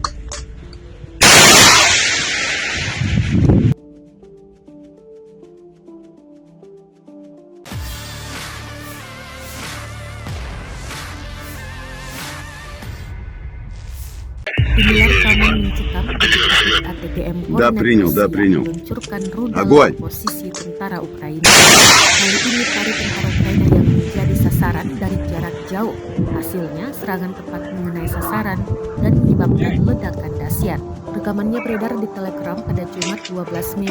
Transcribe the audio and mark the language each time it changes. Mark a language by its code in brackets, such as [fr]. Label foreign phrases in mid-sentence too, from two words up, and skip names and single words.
[id] Inilah rekaman mencekam detik-detik ATGM [ru] Да, принял, да, [id] Rusia [ru] принял. [id] meluncurkan rudal [ru] Огонь! [id] ke posisi tentara Ukraina. Kali ini para tentara Ukraina yang menjadi sasaran dari jarak jauh. Hasilnya serangan tepat mengenai sasaran dan menyebabkan ledakan dahsyat. Rekamannya beredar di Telegram pada Jumat 12 Mei